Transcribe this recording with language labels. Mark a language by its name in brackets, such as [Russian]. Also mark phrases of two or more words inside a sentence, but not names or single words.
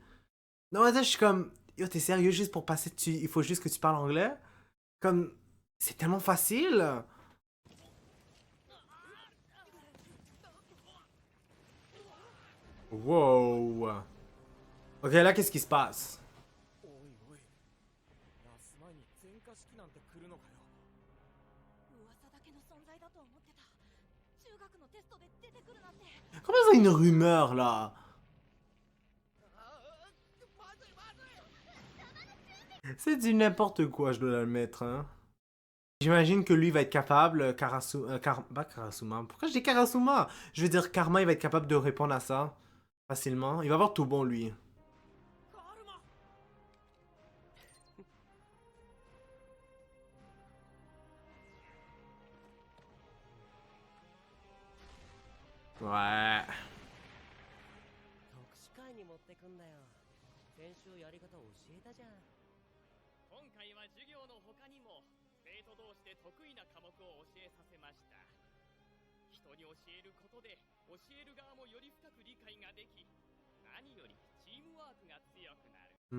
[French] Non, mais je suis comme, yo, t'es sérieux, juste pour passer, il faut juste que tu parles anglais? Comme, c'est tellement facile. Wow. Ok, là, qu'est-ce qui se passe? [Japanese] おいおい、ラス前に全化式なんて来るのかよ。噂だけの存在だと思ってた。中学のテストで出てくるなんて。 [French] Comment ça, une rumeur, là? C'est du n'importe quoi, je dois l'admettre, hein. J'imagine que lui va être capable, pas Karasuma. Pourquoi je dis Karasuma? Je veux dire, Karma, il va être capable de répondre à ça facilement. Il va avoir tout bon, lui. Ouais. [Japanese] 特殊会に持ってくんだよ。先週やり方教えたじゃん。今回は授業の他にも生徒同士で得意な科目を教えさせました。人に教えることで教える側もより深く理解ができ、何よりチームワークが強くなる。